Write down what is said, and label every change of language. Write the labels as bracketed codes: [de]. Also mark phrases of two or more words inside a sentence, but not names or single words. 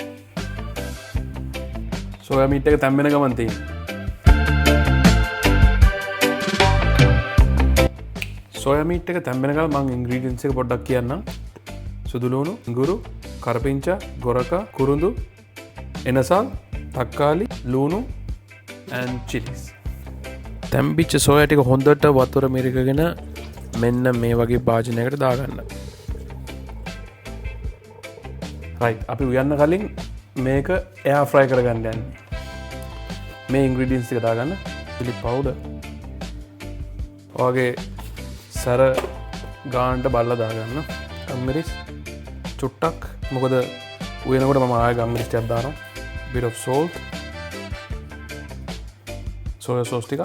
[si] සෝයා මීට් එක තැම්බෙන ගමන් තියෙන්නේ. සෝයා මීට් එක තැම්බෙන කල මම ඉන්ග්‍රීඩියන්ට්ස් එක පොඩ්ඩක් කියන්නම්. සුදු ලුණු, ඉඟුරු, කරපිංචා, ගොරක, කුරුඳු, එනසල්, තක්කාලි, ලුණු [en] and chilies. [si] තැම්බිච්ච සෝයා ටික හොඳට වතුර මිරිකගෙන මෙන්න මේ වගේ භාජනයකට දාගන්න. right, අපි උයන්න කලින් මේක [en] air fry [si] කරගන්න යන්නේ. මේ ඉන්ග්‍රීඩියන්ට්ස් ටික දාගන්න. [en] chili powder. [si] ඔයගේ සර ගානට බල්ලා දාගන්න. ගම්මිරිස් චුට්ටක්, මොකද උයනකොට මම ආයෙ ගම්මිරිස් ටිකක් දානවා. [en] bit of salt, soya sauce ටික.